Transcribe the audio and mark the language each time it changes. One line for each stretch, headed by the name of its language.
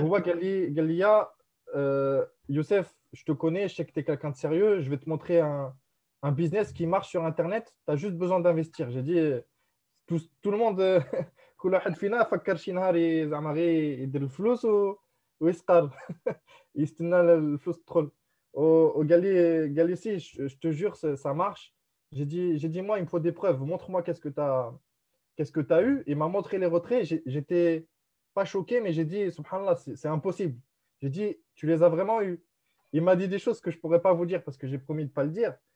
Arabic: هو قال لي يا
French: Youssef, je te connais, je sais que tu es quelqu'un de sérieux, je vais te montrer un business qui marche sur Internet, tu as juste besoin d'investir. J'ai dit, tout le monde,
Arabic: كل واحد فينا فكر شي نهار زعما غير يدير الفلوس ويسقر يستنى الفلوس تدخل. قال لي
French: si, je te jure, ça marche. J'ai dit, moi, il me faut des preuves. Montre-moi qu'est-ce que tu as eu. Il m'a montré les retraits. J'étais pas choqué, mais j'ai dit, subhanallah, c'est impossible. J'ai dit, tu les as vraiment eus. Il m'a dit des choses que je ne pourrais pas vous dire parce que j'ai promis de ne pas le dire.